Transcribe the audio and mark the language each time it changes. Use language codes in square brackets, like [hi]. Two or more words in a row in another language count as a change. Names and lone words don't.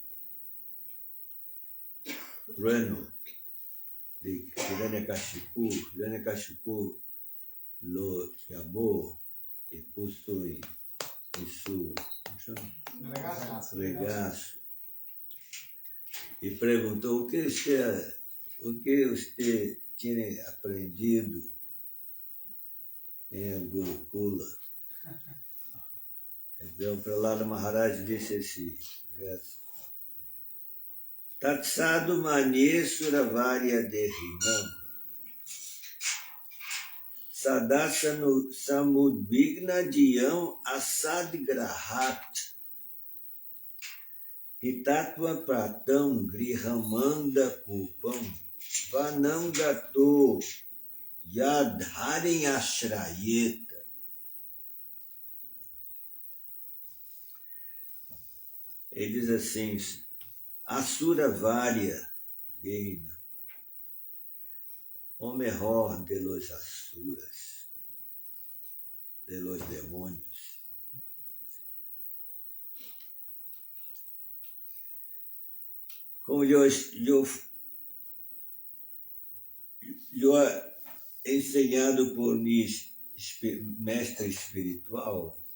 [pt] trono de Hiranyakashipu lo chamou e puso em seu regaço e perguntou o que você tinha aprendido em Gurukula. Então, Prahlada Maharaj disse esse verso: [sa] तत्साधु मन्ये सुरवर्य देहिनाम् सदासनु समुद्विग्न धियाम् असद्ग्रहात् हितत्व प्रतम् गृहमन्ध कूपम् वनम् गतो यद्धरिम् आश्रयेत. [pt] Ele diz assim: [sa] असुर वर्य देहिना, [es] o mejor de los asuras, de los demônios. [pt] Como eu ensinado por mi mestre espiritual,